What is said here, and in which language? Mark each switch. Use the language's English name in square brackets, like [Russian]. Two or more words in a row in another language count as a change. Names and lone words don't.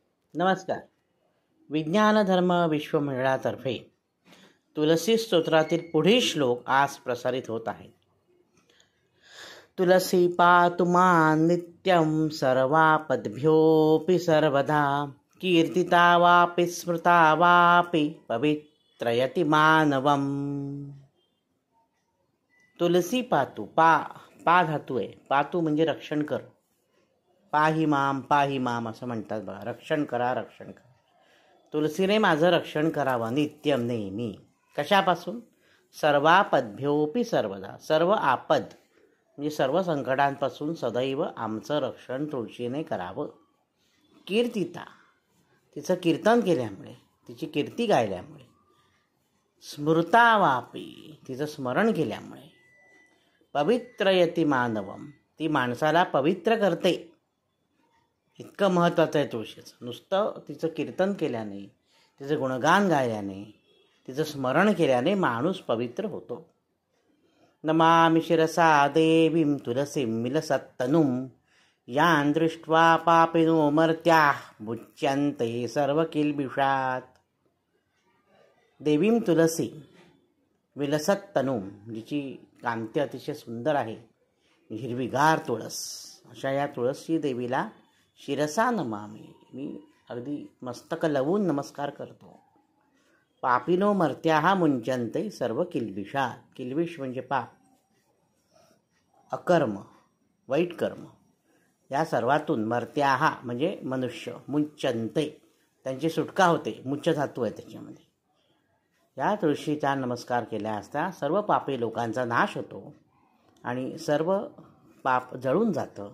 [Marathi] नमस्कार. विज्ञान धर्म विश्वमंडळातर्फे तुलसी स्तोत्रातील पुढील श्लोक आज प्रसारित होत आहेत. [Sanskrit] तुलसी पातु मां नित्यं सर्वापद्भ्योऽपि सर्वदा कीर्तिता वापि स्मृता वापि पवित्रयति मानवम्. तुलसी पातु, [Marathi] पा धातू आहे. पातु म्हणजे रक्षण कर. [Sanskrit] पाही माम [Marathi] असं म्हणतात बघा. रक्षण करा. तुलसीने माझं रक्षण करावं नित्यम, नेहमी. कशापासून? [Sanskrit] सर्वापद्भ्योऽपि सर्वदा. [Marathi] सर्व आपद म्हणजे सर्व संकटांपासून सदैव आमचं रक्षण तुळशीने करावं. कीर्तिता, तिचं कीर्तन केल्यामुळे, तिची कीर्ती गायल्यामुळे. [Sanskrit] स्मृता वापी, [Marathi] तिचं स्मरण केल्यामुळे. [Sanskrit] पवित्रयति मानवम, [Marathi] ती माणसाला पवित्र करते. इतकं महत्त्वाचं आहे तुळशीचं. नुसतं तिचं कीर्तन केल्याने, तिचं गुणगान गायल्याने, तिचं स्मरण केल्याने माणूस पवित्र होतो. [Sanskrit] नमामि शिरसा देवीं तुलसीं विलसत्तनुं यां दृष्ट्वा पापिनो मर्त्याः मुच्यन्ते सर्व किल्बिषात्. देवीं तुलसी विलसत्तनुं, [Marathi] जिची कांती अतिशय सुंदर आहे, हिरवीगार तुळस, अशा या तुळसी देवीला [Sanskrit] शिरसा नमामि, [Marathi] मी अगदी मस्तक लवून नमस्कार करतो. [Sanskrit] पापिनो मर्त्याः मुच्यन्ते सर्व किल्बिषात्. [Marathi] किल्बिष म्हणजे पाप, अकर्म, वाईट कर्म. या सर्वातून मर्त्याः म्हणजे मनुष्य, मुच्यन्ते त्यांची सुटका होते. मुच्च धातू आहे त्याच्यामध्ये. या तुळशीचा नमस्कार केल्या असता सर्व पापी लोकांचा नाश होतो आणि सर्व पाप जळून जातं.